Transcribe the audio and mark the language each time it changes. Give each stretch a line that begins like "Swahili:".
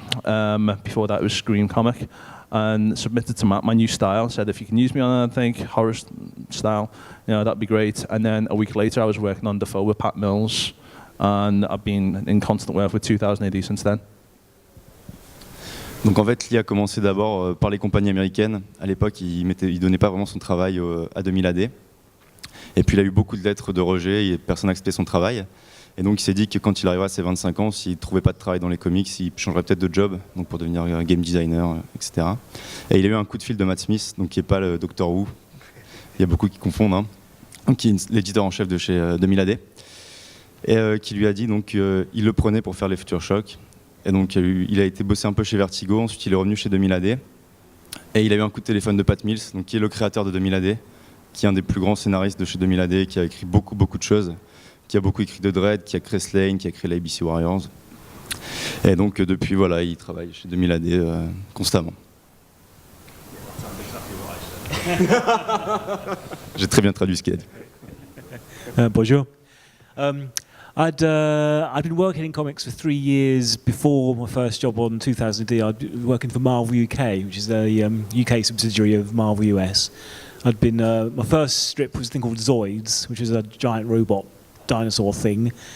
English: Before that, it was Scream Comic. And submitted to Matt my new style, said if you can use me on anything, horror style, you know, that'd be great. And then a week later I was working on Defoe with Pat Mills, and I've been in constant work with 2000 AD since then.
French: Donc en fait, Lee a commencé d'abord par les compagnies américaines. À l'époque, il donnait pas vraiment son travail à 2000 AD. Et puis il a eu beaucoup de lettres de rejet et personne n'a accepté son travail. Et donc il s'est dit que quand il arrivera à ses 25 ans, s'il ne trouvait pas de travail dans les comics, il changerait peut-être de job, donc pour devenir game designer, etc. Et il a eu un coup de fil de Matt Smith, donc qui n'est pas le Doctor Who, il y a beaucoup qui confondent, hein, donc qui est l'éditeur en chef de chez 2000 AD, et qui lui a dit donc il le prenait pour faire les Future Shock. Et donc il a été bossé un peu chez Vertigo, ensuite il est revenu chez 2000 AD, et il a eu un coup de téléphone de Pat Mills, donc qui est le créateur de 2000 AD, qui est un des plus grands scénaristes de chez 2000 AD, qui a écrit beaucoup de choses, qui a beaucoup écrit de Dredd, qui a créé Slain, qui a créé l'ABC Warriors. Et donc depuis, voilà, il travaille chez 2000 AD constamment. J'ai très bien traduit ce qu'il a dit. Bonjour.
English: I'd been working in comics for 3 years before my first job on 2000 AD. I'd been working for Marvel UK, which is the UK subsidiary of Marvel US. I'd been my first strip was a thing called Zoids, which is a giant robot dinosaur thing.